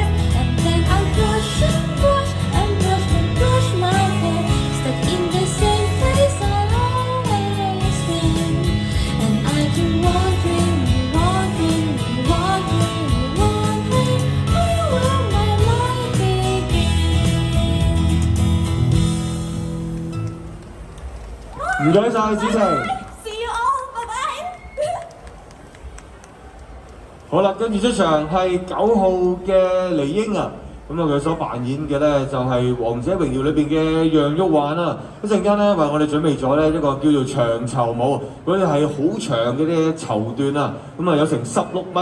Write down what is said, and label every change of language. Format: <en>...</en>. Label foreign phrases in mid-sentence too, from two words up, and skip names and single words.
<en>And then I'll brush and brush and brush and brush my hair. Stuck in the same place I'll always been. And I keep wondering, wondering, wondering, wondering, where will my life begin?</en> <yue>唔該晒子晴。</yue> <en>See you all, bye bye.</en> <yue>好啦，跟住出場係9號嘅黎英啊，咁啊佢所扮演嘅咧就係《王者榮耀》裏邊嘅楊玉環啊。一陣間咧為我哋準備咗咧一個叫做長綢舞，嗰啲係好長嘅啲綢段啊，咁啊有成16米</yue>